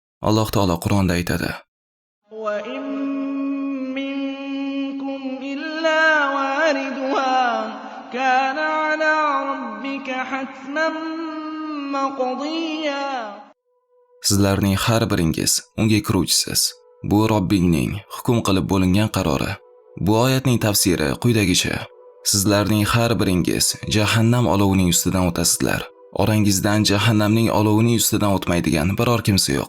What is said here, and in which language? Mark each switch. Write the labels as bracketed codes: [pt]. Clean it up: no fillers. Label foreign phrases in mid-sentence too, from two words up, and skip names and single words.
[uz] Alloh taolo Qur'onda aytadi: [ar] وَإِن مِّنكُمْ إِلَّا وَارِدُهَا كَانَ عَلَىٰ رَبِّكَ حَتْمًا مَّقْضِيًّا. [uz] Sizlarning har biringiz unga kiruvchisiz. Bu Robbingning hukm qilib bo'lingan qarori. Bu oyatning tafsiri quyidagicha: Sizlarning har biringiz jahannam olovining ustidan o'tasizlar. Orangizdan jahannamning olovining ustidan o'tmaydigan biror kimsa yo'q.